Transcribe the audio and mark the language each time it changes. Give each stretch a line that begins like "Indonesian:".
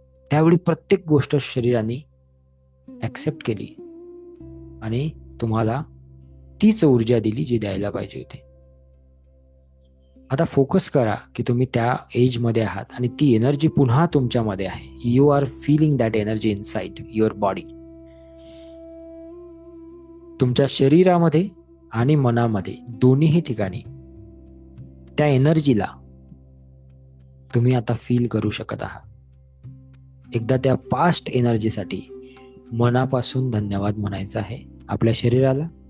Marathi: त्यावेळी प्रत्येक गोष्ट शरीराने ॲक्सेप्ट केली आणि तुम्हाला तीच ऊर्जा दिली जी द्यायला पाहिजे होती. आता फोकस करा की तुम्ही त्या एजमध्ये आहात आणि ती एनर्जी पुन्हा तुमच्यामध्ये आहे.
English: You are feeling that energy inside your body.
Marathi: तुमच्या शरीरामध्ये आणि मनामध्ये दोन्हीही ठिकाणी त्या एनर्जीला तुम्ही आता फील करू शकत आहात. एकदा त्या पास्ट एनर्जीसाठी मनापासून धन्यवाद म्हणायचा आहे आपल्या शरीराला.